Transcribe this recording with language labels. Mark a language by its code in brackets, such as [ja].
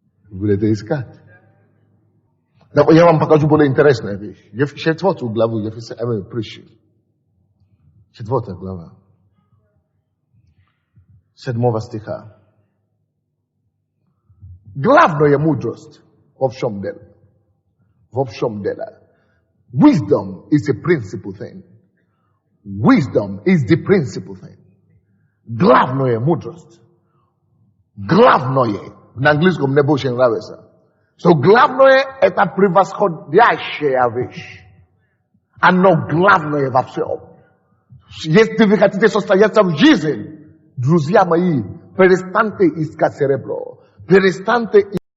[ru] Вы будете искать. Я вам покажу более интересную вещь. Четвертую главу, Ефесянам, 4 глава. 7 стиха. Главная мудрость в общем деле. В общем деле. [en] Wisdom is a principal thing. Wisdom is the principal thing. [ru] Главная мудрость. Главное. На английском мне больше нравится. So, главное это превосходящая вещь. Оно главное во всем. Если вы хотите состояться в жизни, друзья мои, перестаньте искать серебро. Перестаньте